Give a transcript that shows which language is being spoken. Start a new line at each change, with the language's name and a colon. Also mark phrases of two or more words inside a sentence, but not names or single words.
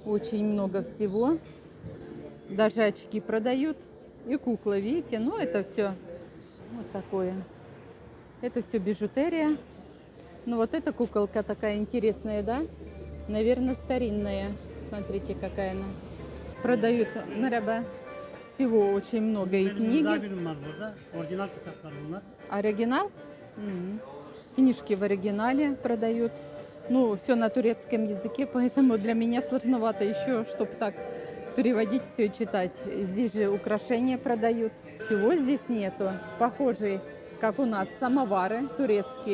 Russian: Очень много всего. Даже очки продают. И куклы, видите? Ну, это все вот такое. Это все бижутерия. Ну, вот эта куколка такая интересная, да? Наверное, старинная. Смотрите, какая она. Продают merhaba. Всего очень много. И
Turkish: Benim
Russian: книги.
Turkish: misafirim var burada. Orijinal kitaplar bunlar.
Russian: Оригинал? Книжки в оригинале продают. Ну, все на турецком языке, поэтому для меня сложновато еще, чтобы так переводить все и читать. Здесь же украшения продают. Чего здесь нету? Похожие, как у нас, самовары турецкие.